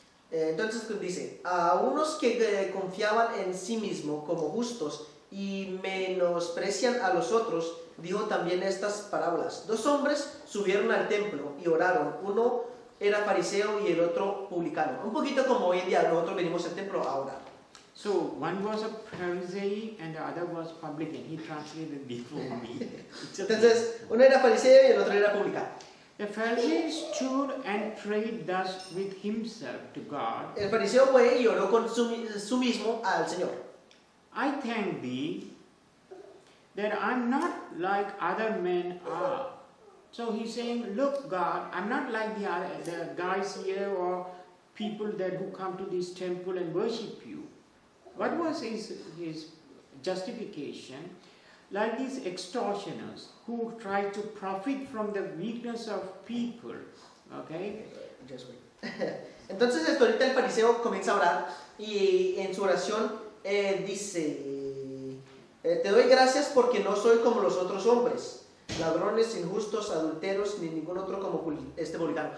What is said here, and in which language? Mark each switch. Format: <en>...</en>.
<es>Entonces dice, a unos que confiaban en sí mismos como justos y menosprecian a los otros, dijo también estas parábolas. 2 hombres subieron al templo y oraron. Uno era fariseo y el otro publicano. Un poquito como hoy en día nosotros venimos al templo a orar.</es> <en>So one was a Pharisee and the other was publican. He translated before me.</en> <es>Entonces, uno era fariseo y el otro era publicano.</es> <en>The Pharisee stood and prayed thus with himself to God.</en> <es>El fariseo fue y oró con su mismo al Señor.</es> <en>I thank thee that I'm not like other men are. So he's saying, look, God, I'm not like the guys here or people who come to this temple and worship you. What was his justification? Like these extortioners who try to profit from the weakness of people. Okay? Just wait.</en> <es>Entonces ahorita el fariseo comienza a orar y en su oración dice, te doy gracias porque no soy como los otros hombres, ladrones, injustos, adulteros, ni ningún otro como publicano.</es>